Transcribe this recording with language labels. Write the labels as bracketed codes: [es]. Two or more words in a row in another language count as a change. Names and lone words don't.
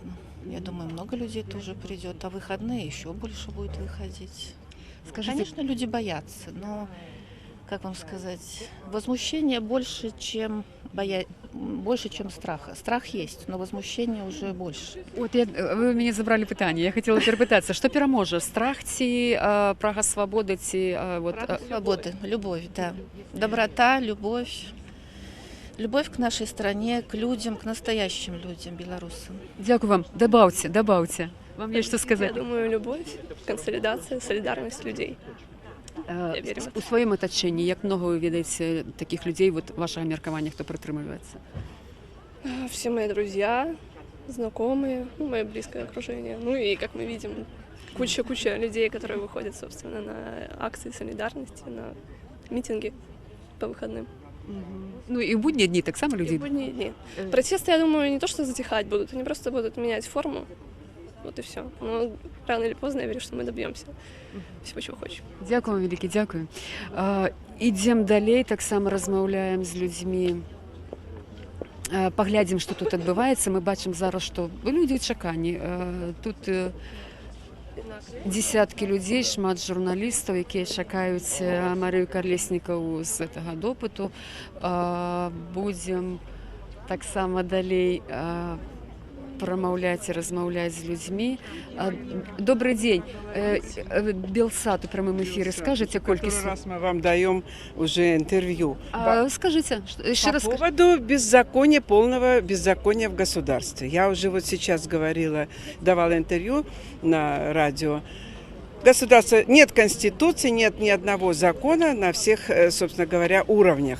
[ru] Я думаю, много людей тоже придет, а выходные еще больше будет выходить. Скажите, конечно, люди боятся, но, как вам сказать, возмущение больше, чем страха. Страх есть, но возмущение уже больше. [uk] Ви мені забрали питання. Я хотіла перепитатися, що переможе? Страх ці, прага свободи ці... [ru] Прага свободы, любовь, да. Доброта, любовь. Любовь к нашей стране, к людям, к настоящим людям, белорусам. [uk] Дякую вам. [ru] Добавьте. Вам есть что сказать? Я думаю, любовь, консолидация, солидарность людей. [uk] У своєму оточенні, як много ви видите таких людей, вашого міркування, хто притримується? [ru] Все мои друзья, знакомые, мое близкое окружение. И, как мы видим, куча людей, которые выходят, собственно, на акции солидарности, на митинги по выходным. И в будні дні так само люди? И в будние дни. Протесты, я думаю, не то, что затихать будут, они просто будут менять форму. Вот и все. Но рано или поздно я верю, что мы добьемся всего, чего хочем. [uk] Дякую вам велике, дякую. Ідемо далі, так само розмовляємо з людьми. Поглядім, що тут відбувається. Ми бачимо зараз, що люди в чеканні. Тут десятки людей, шмат журналістів, які чекають Марію Колесникову з цього допиту. Будемо так само далі промовляти і розмовляти з людьми. Добрий день. [ru] Белсат у прямом эфире. Скажите, кольки... раз мы вам даем уже интервью. Скажите, еще раз. По поводу беззакония, полного беззакония в государстве. Я уже сейчас давала интервью на радио. Государство, нет конституции, нет ни одного закона на всех, собственно говоря, уровнях.